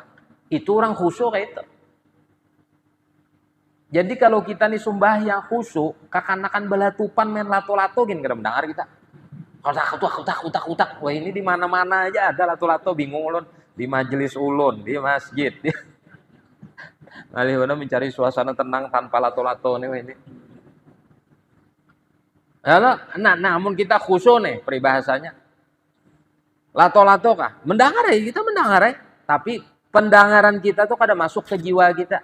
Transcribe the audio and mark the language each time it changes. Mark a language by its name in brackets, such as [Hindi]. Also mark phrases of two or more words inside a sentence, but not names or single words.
[Banjar] Itu orang khusyuk kayak itu. Jadi kalau kita nih sembahyang khusyuk, kakanakan belatupan main lato-lato gini kada mendengar kita. Utak. Wah ini di mana-mana aja ada lato-lato, bingung ulun. Di majelis ulun, di masjid. Malih mencari suasana tenang tanpa lato-lato nih ini. Nah, namun kita khusyuk nih peribahasanya. Lato-lato kah? Mendengar ya, kita mendengar ya. Tapi pendengaran kita tuh kada masuk ke jiwa kita.